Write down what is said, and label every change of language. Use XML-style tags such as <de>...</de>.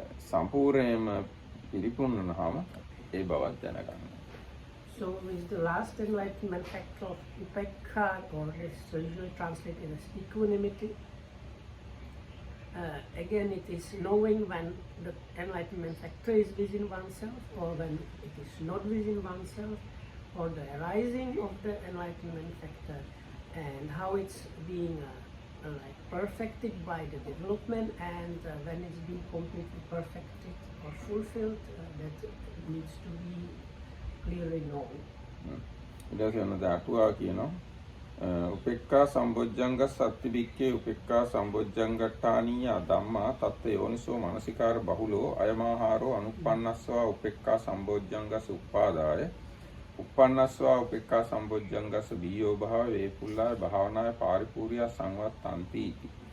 <si>සම්පූර්ණයෙන්ම පිරිපුන්නාම ඒ බවත් දැනගන්න.</si> <en>So with the last enlightenment factor of upekha, or is usually translated as equanimity, again it is knowing when the enlightenment factor is within oneself or when it is not within oneself, or the arising of the enlightenment factor and how it's being like perfected by the development, and when it's being completely perfected or fulfilled, that needs to be clearly known.</en> <si>ඊට පස්සේ අටුවා කියනවා</si> <pi>උපේක්ඛා සම්බොජ්ජංග සත්‍ති බික්කේ උපේක්ඛා සම්බොජ්ජංගට්ඨානීය ධම්මා තත්ත යෝනිසෝ මනසිකාර බහුලෝ අයමාහාරෝ අනුප්පන්නස්වා උපේක්ඛා සම්බොජ්ජංගස උපාදාය උප්පන්නස්වා උපේක්ඛා සම්බොජ්ජංගස බීයෝ භාව වේපුල්ලාය භාවනාය පාරිපූර්ය සංවත්තන්ති इति</pi>